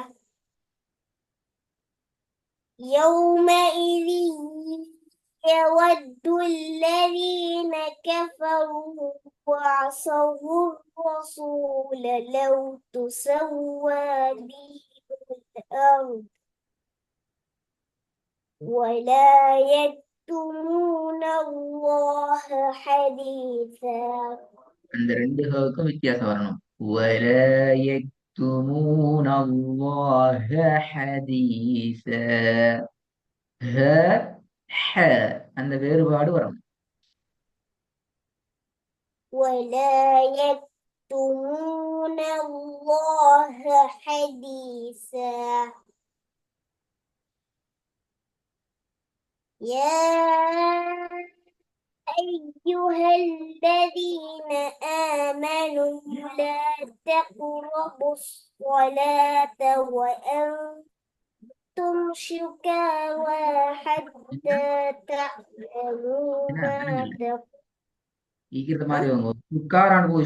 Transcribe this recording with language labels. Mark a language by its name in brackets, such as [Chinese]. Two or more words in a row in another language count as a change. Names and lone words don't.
[Arabic] يومئذ يود الذين كفروا وعصوا الرسول لو تسوى بهم الأرض ولا يكتمون الله حديثا [Tamil] அந்த ரெண்டு ஹவுக்கும் வித்தியாசம் வரணும். [Arabic] ولا يكتمون الله حديثا. [Tamil] ஹ ஹ அந்த வேறுபாடு வரணும். [Arabic] ولا يكتمون الله حديثا يا أيها الذين آمنوا لا تقربوا الصلاة وأنتم سكارى حتى تعلموا [Tamil] என்ன [Arabic] ما [Tamil] விளங்கல. [Arabic] تقولون [Tamil] ஈக்கிறது மாதிரி அவங்க சுக்காராண்டு போகுது.